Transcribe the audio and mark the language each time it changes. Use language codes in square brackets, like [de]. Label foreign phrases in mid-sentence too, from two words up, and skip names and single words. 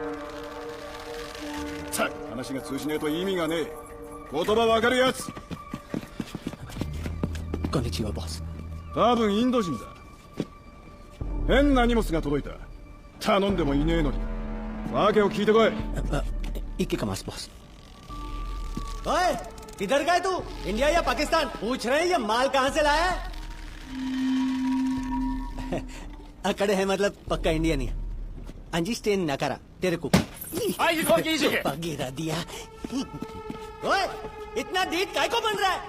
[ja] さあ、話が通じねえと意味がねえ。言葉わかるやつ。こんにちは、ボス。多分インド人だ。変な荷物が届いた。頼んでもいねえのに。訳を聞いてこい。一気かます、 [hi] ボス。ओए, किधर गए तू? इंडिया या पाकिस्तान? पूछ रहे हैं ये माल कहाँ से लाया है? अकड़े है मतलब पक्का इंडियन ही है। अंजी स्टेन न करा तेरे को। गिरा दिया। ओए, इतना डीट काय को बन रहा है?